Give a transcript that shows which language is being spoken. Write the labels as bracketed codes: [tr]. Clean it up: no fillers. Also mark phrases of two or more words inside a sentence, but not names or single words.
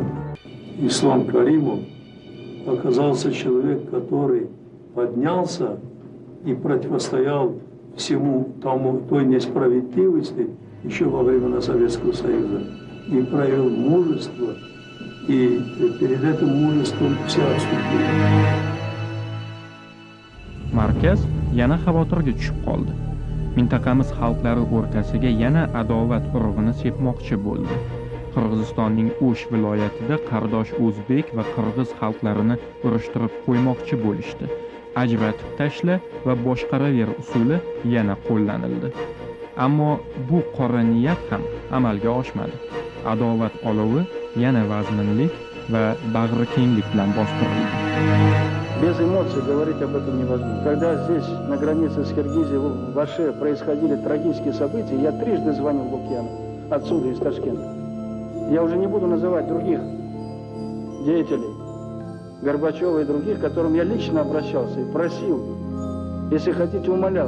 [ru] Ислам Каримов оказался человек, который поднялся и противостоял всему тому, той несправедливости еще во времена Советского Союза. И проявил мужество, и перед этим мужеством все отступили. [uz] Markaz yana xavotirga tushib qoldi. Mintaqamiz xalqlari o'rtasiga yana adovat urug'ini sepmoqchi bo'ldi. Qirg'izistonning O'sh viloyatida qardosh o'zbek va qirg'iz xalqlarini urushtirib qo'ymoqchi bo'lishdi. Ajratib tashla va boshqaraver usuli yana qo'llanildi. Ammo bu qora niyat ham amalga oshmadi. Adovat olovi yana vazminlik va bag'rikenglik bilan bostirildi. [ru] Без эмоций говорить об этом невозможно. Когда здесь, на границе с Киргизией, в Аше происходили трагические события, я трижды звонил Лукьяну, отсюда, из Ташкента. Я уже не буду называть других деятелей, Горбачева и других, к которым я лично обращался и просил, если хотите, умолял.